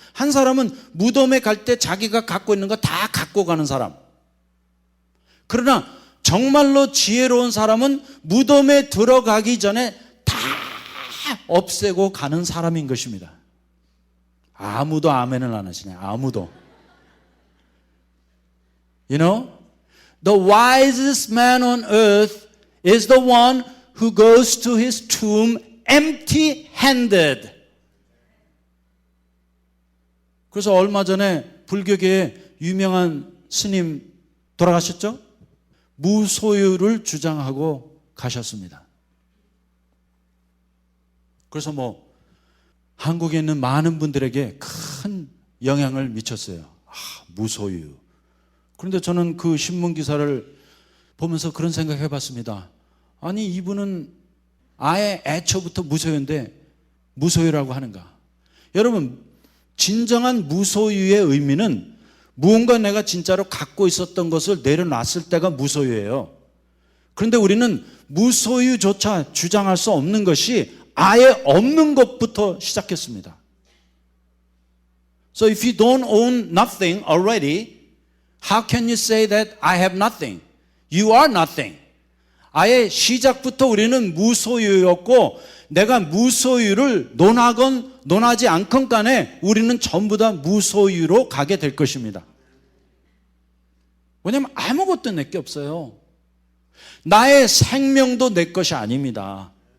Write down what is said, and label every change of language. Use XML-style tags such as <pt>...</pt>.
<ko>한 사람은 무덤에 갈 때 자기가 갖고 있는 거 다 갖고 가는 사람. 그러나 정말로 지혜로운 사람은 무덤에 들어가기 전에 다 없애고 가는 사람인 것입니다. 아무도 아멘을 안 하시네. 아무도.</ko> <en>You know, the wisest man on earth is the one who goes to his tomb empty-handed.</en> <ko>그래서 얼마 전에 불교계의 유명한 스님 돌아가셨죠? 무소유를 주장하고 가셨습니다. 그래서 뭐 한국에 있는 많은 분들에게 큰 영향을 미쳤어요. 무소유. 그런데 저는 그 신문 기사를 보면서 그런 생각 해봤습니다. 아니 이분은 아예 애초부터 무소유인데 무소유라고 하는가? 여러분, 진정한 무소유의 의미는 무언가 내가 진짜로 갖고 있었던 것을 내려놨을 때가 무소유예요. 그런데 우리는 무소유조차 주장할 수 없는 것이 아예 없는 것부터 시작했습니다.</ko> <en>So if you don't own nothing already, how can you say that I have nothing? You are nothing.</en> <ko>아예 시작부터 우리는 무소유였고 내가 무소유를 논하건 논하지 않건 간에 우리는 전부 다 무소유로 가게 될 것입니다. 왜냐하면 아무것도 내게 없어요. 나의 생명도 내 것이 아닙니다.</ko>